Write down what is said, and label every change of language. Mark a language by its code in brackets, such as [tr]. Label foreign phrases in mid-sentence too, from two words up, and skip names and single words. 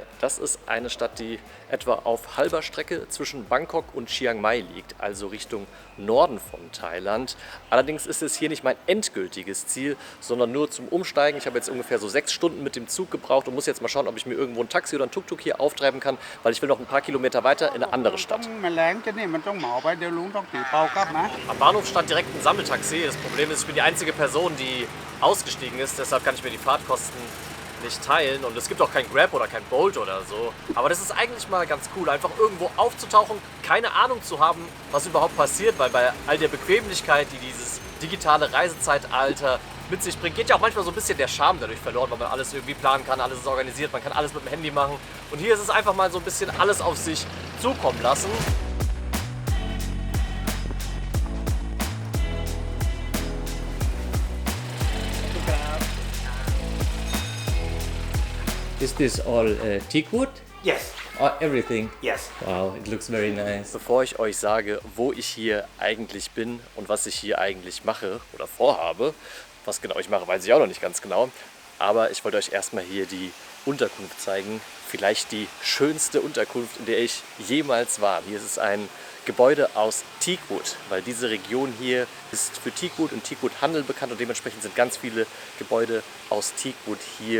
[de] Das ist eine Stadt, die etwa auf halber Strecke zwischen Bangkok und Chiang Mai liegt, also Richtung Norden von Thailand. Allerdings ist es hier nicht mein endgültiges Ziel, sondern nur zum Umsteigen. Ich habe jetzt ungefähr so 6 Stunden mit dem Zug gebraucht und muss jetzt mal schauen, ob ich mir irgendwo ein Taxi oder ein Tuk-Tuk hier auftreiben kann, weil ich will noch ein paar Kilometer weiter in eine andere Stadt. [th] แมลงชนิดมันต้องเหมาไปเดี๋ยวลุงต้องตีเปากลับนะ [de] Am Bahnhof stand direkt ein Sammeltaxi. Das Problem ist, ich bin die einzige Person, die ausgestiegen ist. Deshalb kann ich mir die Fahrtkosten nicht teilen. Und es gibt auch kein Grab oder kein Bolt oder so. Aber das ist eigentlich mal ganz cool, einfach irgendwo aufzutauchen, keine Ahnung zu haben, was überhaupt passiert. Weil bei all der Bequemlichkeit, die dieses digitale Reisezeitalter mit sich bringt, geht ja auch manchmal so ein bisschen der Charme dadurch verloren, weil man alles irgendwie planen kann, alles ist organisiert, man kann alles mit dem Handy machen. Und hier ist es einfach mal so ein bisschen alles auf sich zukommen lassen. [en] Is this all teak wood? Yes, Or everything? yes. Wow, it looks very nice. [de] Bevor ich euch sage, wo ich hier eigentlich bin und was ich hier eigentlich mache oder vorhabe, was genau ich mache, weiß ich auch noch nicht ganz genau, aber ich wollte euch erstmal hier die Unterkunft zeigen. Vielleicht die schönste Unterkunft, in der ich jemals war. Hier ist es ein Gebäude aus Teakwood, weil diese Region hier ist für Teakwood und Teakwood-Handel bekannt und dementsprechend sind ganz viele Gebäude aus Teakwood hier.